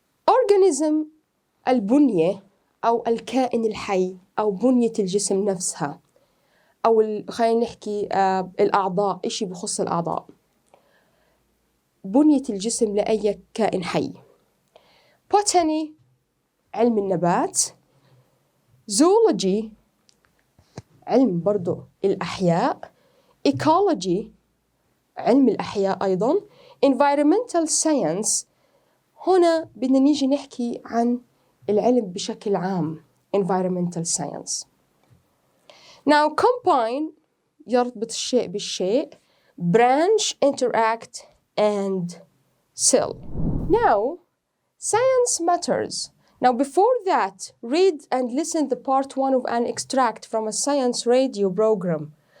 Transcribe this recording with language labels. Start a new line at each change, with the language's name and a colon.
Arabic: Organism البنية أو الكائن الحي أو بنية الجسم نفسها أو خلينا نحكي الأعضاء، إشي بخص الأعضاء. بنية الجسم لأي كائن حي. botany علم النبات. zoology علم برضو الأحياء. ecology علم الأحياء أيضاً.
English: environmental science
Arabic: هنا بدنا نيجي نحكي عن العلم بشكل عام
English: environmental science. Now combine
Arabic: يربط الشيء بالشيء,
English: branch, interact and cell. Now science matters. Now before that, read and listen the part 1 of an extract from a science radio program.